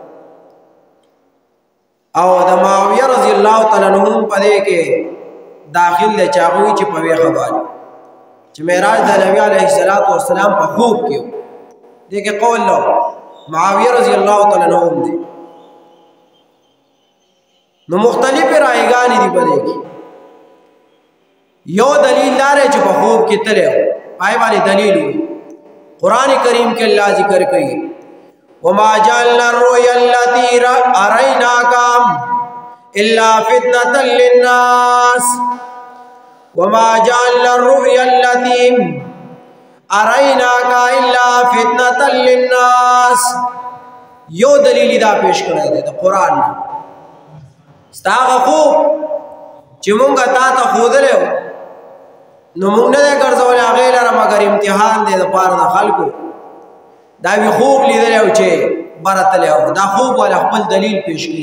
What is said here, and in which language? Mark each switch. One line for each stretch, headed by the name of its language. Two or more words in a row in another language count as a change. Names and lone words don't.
Pashto: او د معاویه
Arabic: رضی الله تعالی عنہ
Pashto: په دې کې داخل دی چې هغه وایي چې په ویښه باندې چې معراج د نبی
Arabic: علیه السلام
Pashto: په خوب کې و. دې کې قول له معاویه
Arabic: رضی الله تعالی عنہ
Pashto: دی. نو مختلفې رایګانې دي په دې کې. یو دلیل دا دی چې په خوب کې تللی و، پای باندې دلیل وي. قرآن کریم کے اللہ ذکر کئی
Arabic: وَمَا جَعَلْنَا الرُّؤْيَا الَّتِي أَرَيْنَاكَ إِلَّا فِتْنَةً لِلنَّاسِ وَمَا جَعَلْنَا الرُّؤْيَا الَّتِي أَرَيْنَاكَ إِلَّا فِتْنَةً لِلنَّاسِ.
Pashto: یو دلیل دا پیش کړی دی د قرآن نه. ستا هغه خوب چې مونږه تا ته ښودلی و نو مونږ نه دی ګرځولی هغې لره مګر امتحان دی دپاره د خلکو. دا وي خوب لیدلی او چې بره تللی و، دا خوب والا خپل دلیل پیش کړي.